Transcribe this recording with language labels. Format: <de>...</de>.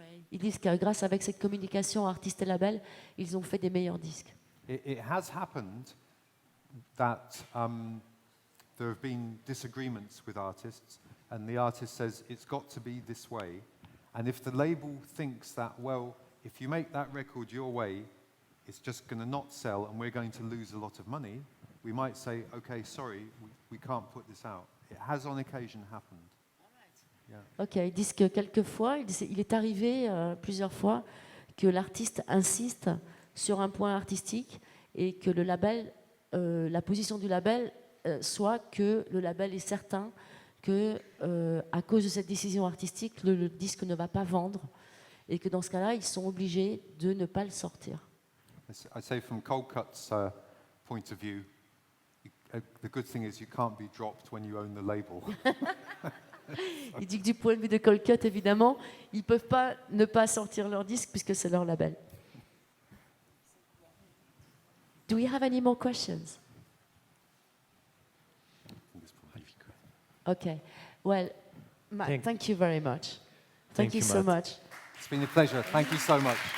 <fr>Ils disent que grâce avec cette communication artiste et label, ils ont fait des meilleurs disques.</fr> <en>It has happened that there have been disagreements with artists, and the artist says it's got to be this way. And if the label thinks that, well, if you make that record your way, it's just going to not sell and we're going to lose a lot of money, we might say, okay, sorry, we can't put this out. It has on occasion happened. Yeah.</en> <fr>Ok, ils disent que quelquefois, il est arrivé plusieurs fois que l'artiste insiste sur un point artistique et que le label, la position du label soit que le label est certain que à cause de cette décision artistique, le disque ne va pas vendre et que dans ce cas-là, ils sont obligés de ne pas le sortir.</fr> <en>I say from Coldcut's point of view, the good thing is you can't be dropped when you own the label.</en> <fr>Il dit que du point de vue de Coldcut, évidemment, ils ne peuvent pas ne pas sortir leur disque puisque c'est leur label.</fr> <en>Do we have any more questions? Okay. Well, Matt, thank you very much. Thank you so much. It's been a pleasure. Thank you so much.</en>